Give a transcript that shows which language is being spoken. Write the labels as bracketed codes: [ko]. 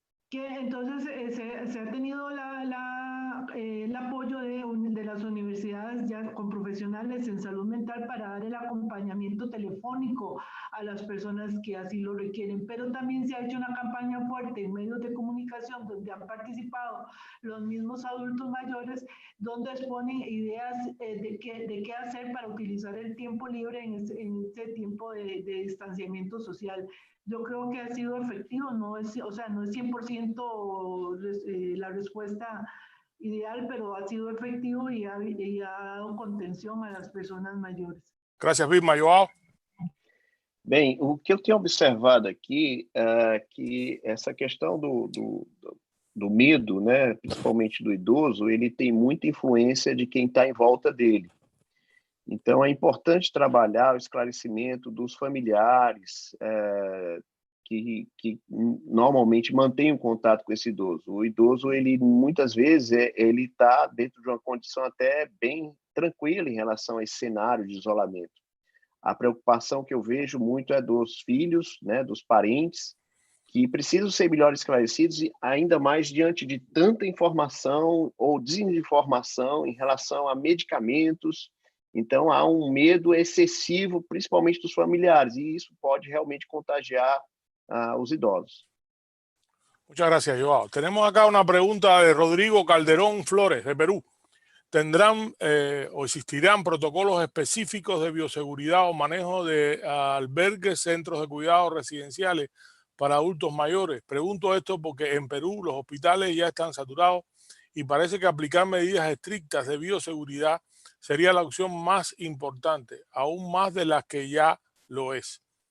[es] Que entonces se ha tenido el apoyo de las universidades ya con profesionales en salud mental para dar el acompañamiento telefónico a las personas que así lo requieren, pero también se ha hecho una campaña fuerte en medios de comunicación donde han participado los mismos adultos mayores, donde exponen ideas de qué hacer para utilizar el tiempo libre en este tiempo de distanciamiento social. Yo creo que ha sido efectivo, no es 100% la respuesta ideal, pero ha sido efectivo y ha dado contención a las personas mayores. Gracias, Vilma. Joao? [pt] Bem, o que eu tenho observado aqui é que essa questão do medo, né, principalmente do idoso, ele tem muita influência de quem está em volta dele. Então, é importante trabalhar o esclarecimento dos familiares que normalmente mantêm um contato com esse idoso. O idoso, ele muitas vezes, ele está dentro de uma condição até bem tranquila em relação a esse cenário de isolamento. A preocupação que eu vejo muito é dos filhos, né, dos parentes, que precisam ser melhor esclarecidos, e ainda mais diante de tanta informação ou desinformação em relação a medicamentos. Então, há um medo excessivo, principalmente dos familiares, e isso pode realmente contagiar os idosos. [es] Muchas gracias, Joao. Tenemos acá una pregunta de Rodrigo Calderón Flores, de Perú. ¿Tendrán o existirán protocolos específicos de bioseguridad o manejo de albergues, centros de cuidados residenciales para adultos mayores? Pregunto esto porque en Perú los hospitales ya están saturados y parece que aplicar medidas estrictas de bioseguridad sería la opción más importante, aún más de las que ya lo es.